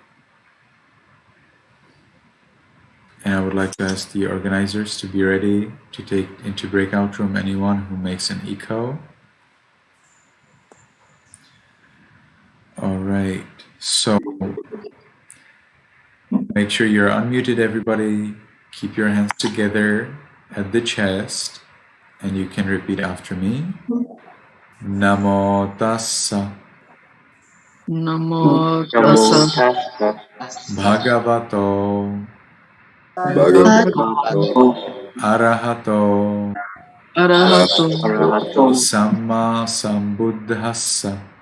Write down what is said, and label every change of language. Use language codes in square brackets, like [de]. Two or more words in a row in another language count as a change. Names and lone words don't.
[en] And I would like to ask the organizers to be ready to take into breakout room anyone who makes an echo. All right, so make sure you're unmuted, everybody. Keep your hands together at the chest, and you can repeat after me. [pi] Namo Tassa Namo Tassa Bhagavato Bhagavato Arahato Arahato Samma Sambuddhassa.